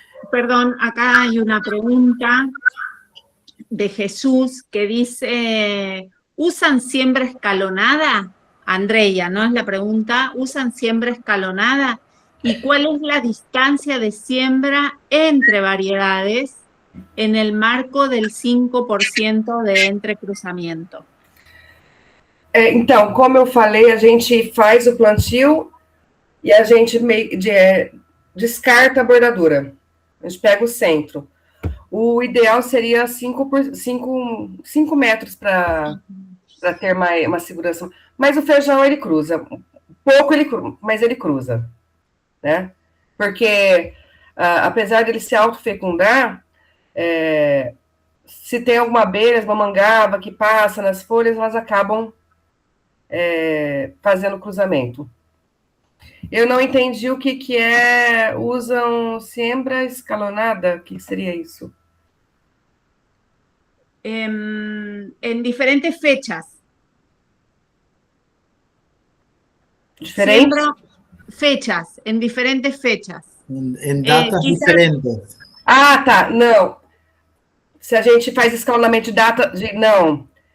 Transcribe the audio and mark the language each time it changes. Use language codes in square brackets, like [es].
[es] Perdón, acá hay una pregunta de Jesús que dice, ¿usan siembra escalonada? Andrea, ¿no? Es la pregunta, ¿usan siembra escalonada? ¿Y cuál es la distancia de siembra entre variedades en el marco del 5% de entrecruzamento? [pt] Então, como eu falei, a gente faz o plantio e a gente descarta a bordadura. A gente pega o centro. O ideal seria 5 metros para ter uma segurança. Mas o feijão, ele cruza. Pouco, mas ele cruza. Né? Porque, apesar dele se autofecundar, se tem alguma abelha, uma mangaba que passa nas folhas, elas acabam fazendo cruzamento. Eu não entendi o que é, usam [es] siembra escalonada, [pt] o que seria isso? [es] En diferentes fechas. [pt] Diferentes? [es] Fechas, en diferentes fechas. [pt] Em datas diferentes. Ah, tá, não. Se a gente faz escalonamento de data, não.